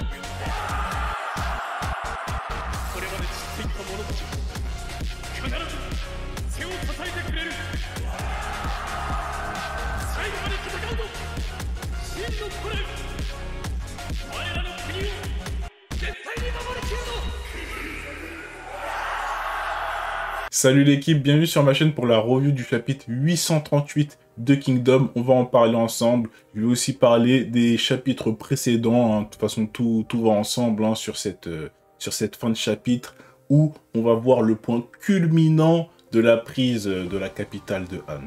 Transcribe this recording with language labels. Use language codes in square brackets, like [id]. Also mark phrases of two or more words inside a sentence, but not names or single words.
[ja] これまで散っていった者たち必ず背を支えてくれる。最後まで戦うぞ真の古来。我らの国を絶対に守りきるぞ。 [fr] Salut l'équipe, bienvenue sur ma chaîne pour la review du chapitre 838 de Kingdom. On va en parler ensemble. Je vais aussi parler des chapitres précédents. De toute façon, tout va ensemble sur cette fin de chapitre où on va voir le point culminant de la prise de la capitale de Han.